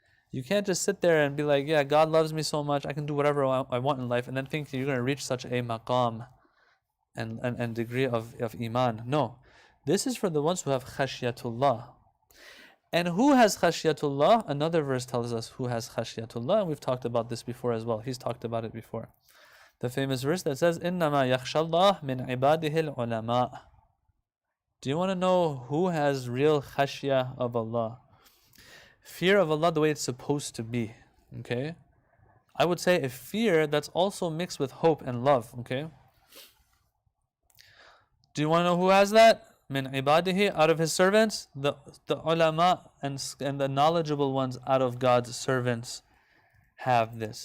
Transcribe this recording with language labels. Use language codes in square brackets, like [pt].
[en] You can't just sit there and be like, yeah, God loves me so much, I can do whatever I want in life, and then think you're going to reach such a maqam and degree of iman. No. This is for the ones who have khashyatullah. And who has khashyatullah? Another verse tells us who has khashyatullah, and we've talked about this before as well. He's talked about it before. The famous verse that says, [ar] إِنَّمَا يَخْشَى اللَّهِ مِنْ عِبَادِهِ الْعُلَمَاءِ. [en] Do you want to know who has real khashya of Allah? Fear of Allah the way it's supposed to be. Okay? I would say a fear that's also mixed with hope and love. Okay? Do you want to know who has that? Min ibadihi, out of his servants, the ulama and the knowledgeable ones out of God's servants have this.